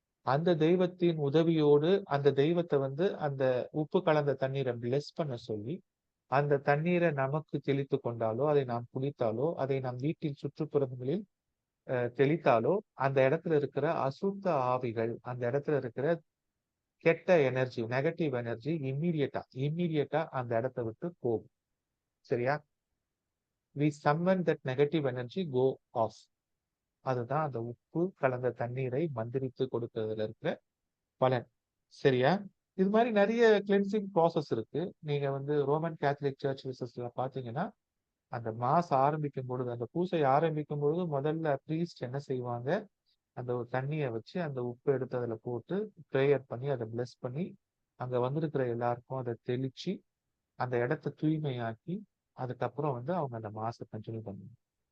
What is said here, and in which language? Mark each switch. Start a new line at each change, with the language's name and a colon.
Tamil: அந்த தெய்வத்தின் உதவியோடு அந்த தெய்வத்தை வந்து அந்த உப்பு கலந்த தண்ணீரை பிளெஸ் பண்ண சொல்லி அந்த தண்ணீரை நமக்கு தெளித்து கொண்டாலோ, அதை நாம் குடித்தாலோ, அதை நம் வீட்டின் சுற்றுப்புறங்களில் தெளித்தாலோ, அந்த இடத்துல இருக்கிற அசுத்த ஆவிகள், அந்த இடத்துல இருக்கிற கெட்ட எனர்ஜி, நெகட்டிவ் எனர்ஜி இம்மீடியட்டா அந்த இடத்தை விட்டு போகும். சரியா?
English: we summon that negative energy go off.
Tamil: அதுதான் அந்த உப்பு கலந்த தண்ணீரை மந்திரித்து கொடுக்கறதுல இருக்கிற பலன். சரியா? இது மாதிரி நிறைய கிளென்சிங் ப்ராசஸ் இருக்கு. நீங்க வந்து ரோமன் கேத்தலிக் சர்ச் விசஸ்ல பாத்தீங்கன்னா, அந்த மாஸ் ஆரம்பிக்கும் பொழுது, அந்த பூசை ஆரம்பிக்கும் பொழுது முதல்ல ப்ரீஸ்ட் என்ன செய்வாங்க, அந்த ஒரு தண்ணியை வச்சு அந்த உப்பு எடுத்து அதுல போட்டு ப்ரேயர் பண்ணி அதை பிளஸ் பண்ணி அங்க வந்திருக்கிற எல்லாருக்கும் அதை தெளிச்சு அந்த இடத்த தூய்மையாக்கி அதுக்கப்புறம் வந்து அவங்க அந்த மாசை கண்டினியூ பண்ணுவாங்க.